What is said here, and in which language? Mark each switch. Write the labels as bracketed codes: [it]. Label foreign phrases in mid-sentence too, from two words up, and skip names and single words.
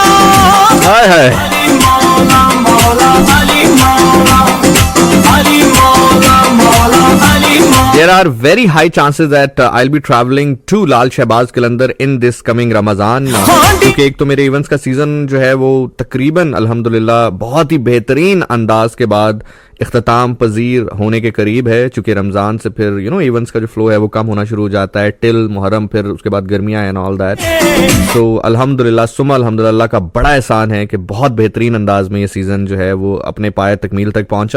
[ur] हाय हाय। علی مولا مولا علی مولا، علی مولا مولا علی مولا. [en] There are very high chances that I'll be traveling to [ur] लाल शहबाज कलंदर [en] in this coming [ur] रमजान, کیونکہ ایک تو میرے ایونٹس کا سیزن جو ہے وہ تقریباً الحمدللہ بہت ہی بہترین انداز کے بعد اختتام پذیر ہونے کے قریب ہے. چونکہ رمضان سے پھر ایونٹس کا جو فلو ہے وہ کم ہونا شروع ہو جاتا ہے ٹل محرم، پھر اس کے بعد گرمیاں [en] and all that. [ur] تو [ar] الحمد لله ثم الحمد لله [ur] کا بڑا احسان ہے کہ بہت بہترین انداز میں یہ سیزن جو ہے وہ اپنے پائے تکمیل تک پہنچا.